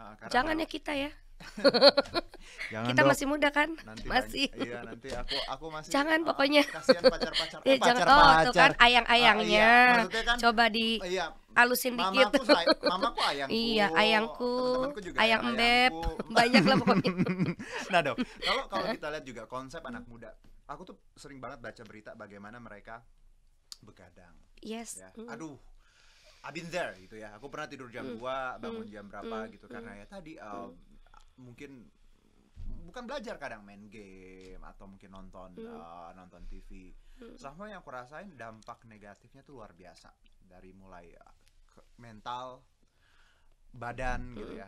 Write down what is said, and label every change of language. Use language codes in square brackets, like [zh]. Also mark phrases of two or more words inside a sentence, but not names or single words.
[id] Karena Jangan ya kita ya. Jangan Kita Dok. masih muda kan? Nanti Masih. iya nanti aku masih Jangan pokoknya. kasihan pacar-pacar Ya, jangan. Tuh kan ayang-ayangnya. iya, maksudnya kan Coba di iya, halusin dikit. mamaku ayangku. Iya, ayangku, Temen-temenku juga ayang embeb, ayangku. banyak lah pokoknya. Nah Dok, kalau kita lihat juga konsep anak muda, aku tuh sering banget baca berita bagaimana mereka begadang Yes. ya. Aduh, [en] I've been there [id] gitu ya. Aku pernah tidur jam 2, bangun jam berapa gitu karena ya tadi mungkin bukan belajar, kadang main game atau mungkin nonton TV. Sama yang aku rasain dampak negatifnya tuh luar biasa, dari mulai mental, badan gitu ya.